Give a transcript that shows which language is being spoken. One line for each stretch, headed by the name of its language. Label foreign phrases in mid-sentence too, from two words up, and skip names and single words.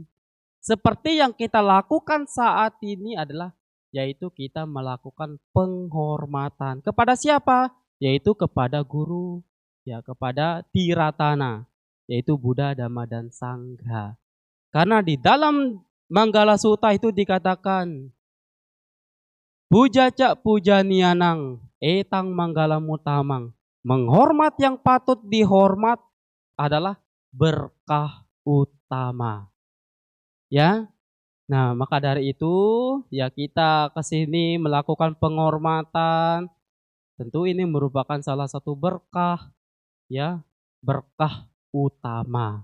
Indonesian: Seperti yang kita lakukan saat ini adalah yaitu kita melakukan penghormatan. Kepada siapa? Yaitu kepada guru, ya kepada Tiratana, yaitu Buddha, Dhamma, dan Sangha. Karena di dalam Manggala Sutta itu dikatakan
Pali: Pujaca pujanianang etang manggala mutamang.
Indonesian: Menghormat yang patut dihormat adalah berkah utama. Ya. Nah, maka dari itu ya kita ke sini melakukan penghormatan. Tentu ini merupakan salah satu berkah, ya, berkah utama.